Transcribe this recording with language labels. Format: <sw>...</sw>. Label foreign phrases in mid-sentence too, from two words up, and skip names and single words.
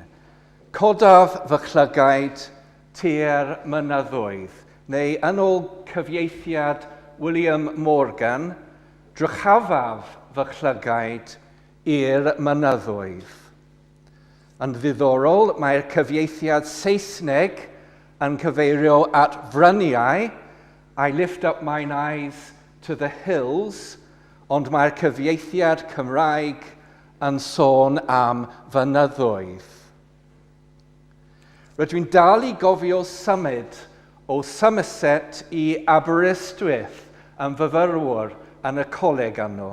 <cy>Codaf fy chlygaid tua'r mynyddoedd, neu yn ôl cyfieithiad William Morgan, drychafaf fy chlygaid i'r mynyddoedd. Yn ddiddorol, mae'r cyfieithiad Saesneg yn cyfeirio at fryniau,</cy> <en>I lift up mine eyes to the hills,</en> <cy>ond mae'r cyfieithiad Cymraeg yn sôn am fynyddoedd. Rydw i'n dal i gofio symud o Somerset i Aberystwyth yn fyfyrwr yn y coleg yno.</cy>